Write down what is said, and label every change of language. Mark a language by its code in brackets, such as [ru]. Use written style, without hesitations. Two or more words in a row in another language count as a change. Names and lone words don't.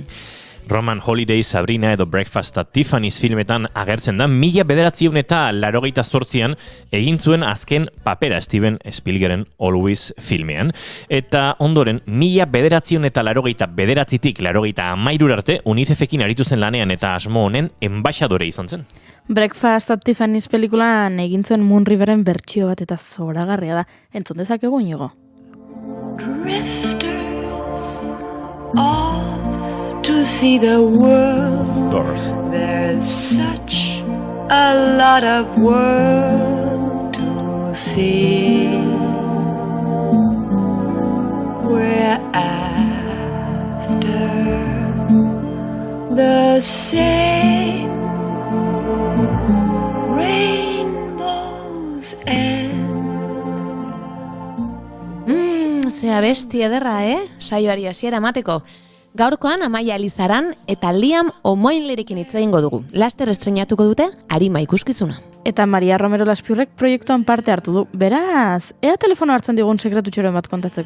[eu] Roman Holiday, Sabrina edo Breakfast at Tiffany's filmetan agertzen da, 1988an egin zuen azken papera Steven Spielbergen Always filmean. Eta ondoren, 1989tik 93 arte UNICEFekin aritu zen lanean eta asmo honen enbaixadore izan zen. Breakfast at Tiffany's pelikulan egin zuen Moon Riveren bertsio bat eta zoragarria da. Entzun dezakegu Inigo. [en] Drifters off to see the world. Of course. There's such a lot of world to see. We're after the same rainbows and [eu] Zea besti ederra, saioari hasiera emateko. Gaurkoan Amaia Elizaran eta Liam O'Moinlerekin hitz egingo dugu. Laster estreinatuko dute Arima ikuskizuna. Eta Maria Romero Laspiurrek proiektuan parte hartu du. Beraz, ea telefono hartzen digun sekretutxoren bat kontatzeko.